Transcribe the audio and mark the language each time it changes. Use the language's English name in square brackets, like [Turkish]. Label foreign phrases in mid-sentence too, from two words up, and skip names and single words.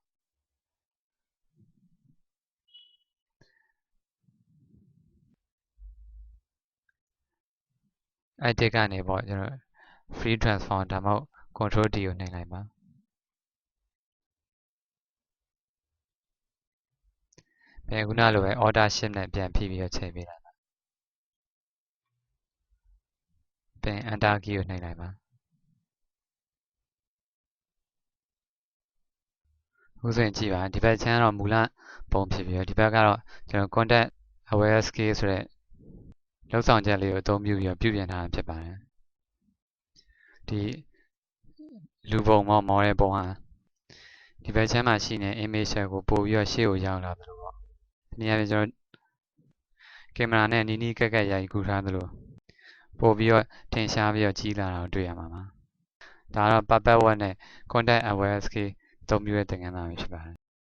[Burmese] edit ကနေပေါ့ကျွန်တော် [English] free transform [Burmese] ဒါမှမဟုတ် [English] control D [Burmese] ကိုနှိပ်လိုက်ပါပြန်ခုနလိုပဲ [English] order shift [Burmese] နဲ့ပြန်ဖိပြီးတော့ချိန်ပေးလိုက်ပါပြန် [English] enter key [Burmese] ကိုနှိပ်လိုက်ပါ အခုဆိုရင်ကြည့်ပါဒီဘက် channel တော့မူလပုံဖြစ်ပြီးတော့ဒီဘက်ကတော့ကျွန်တော် [English] content aware scale [Burmese] ဆိုတဲ့ လောက်ဆောင်ချက်လေးကိုအသုံးပြုပြီးတော့ပြုပြင်ထားတာဖြစ်ပါတယ်ဒီလူပုံမော model ပုံဟာဒီဘက်ချမ်းမှာရှိနေ image ကိုပို့ပြီးတော့ရှေ့ကိုရောက်လာသလိုပေါ့ဒီနေရာမှာကျွန်တော်ကင်မရာနဲ့နီးနီးကပ်ကပ်ရိုက်ကူထားသလိုပို့ပြီးတော့ထင်ရှားပြီးတော့ကြီးလာတာကိုတွေ့ရမှာပါဒါကတော့ [English] puppet web [Burmese] နဲ့ [English] content aware scale [Burmese] အသုံးပြုတဲ့သင်ခန်းစာပဲဖြစ်ပါတယ်